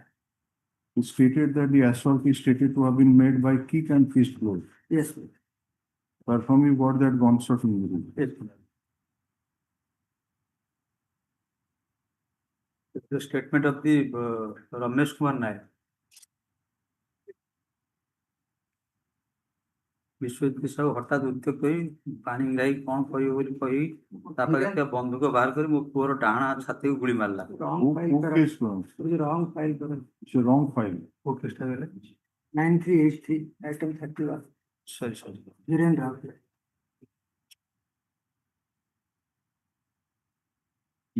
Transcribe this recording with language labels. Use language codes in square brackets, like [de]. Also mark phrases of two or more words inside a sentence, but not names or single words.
[en] it stated that the assault is stated to have been made by kick and fist blows. Yes, ma'am. Perform you got that gunshot injury. yes, madam. The statement of the Ramesh Kumar Nair. [or] ବିଶ୍ୱଜିତ ସାହୁ ହଠାତ୍ ଉତ୍ତ୍ୟକ୍ତ ହୋଇ ପାଣି ଗାଈ କଣ କହିବ ବୋଲି କହି ତା ପାଖରେ ଥିବା ବନ୍ଧୁକ ବାହାର କରି ମୋ ପୁଅର ଡାହାଣ ଛାତିକୁ ଗୁଳି ମାରିଲା। [en] Wrong Who file, correct. case was? It is wrong file, correct. It's a wrong file. [or] କୋଉ କେସଟା ଦେଲେ? [en] 9383, item 31. ସରି Virendra Rao.